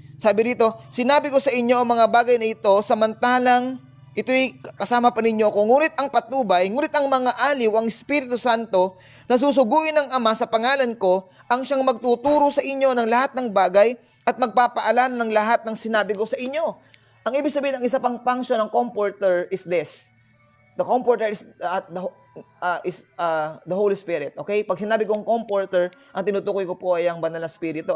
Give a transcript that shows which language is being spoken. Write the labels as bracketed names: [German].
[Filipino] Sabi dito, sinabi ko sa inyo ang mga bagay na ito samantalang ito'y kasama pa ninyo ako. Ngunit ang patnubay, ngunit ang mga aliw, ang Espiritu Santo, na susuguin ng Ama sa pangalan ko, ang siyang magtuturo sa inyo ng lahat ng bagay at magpapaalala ng lahat ng sinabi ko sa inyo. Ang ibig sabihin ng isa pang function ng comforter [English] is this. The comforter is the Holy Spirit. Okay? [Filipino] Pag sinabi kong comforter, ang tinutukoy ko po ay ang Banal na Espiritu.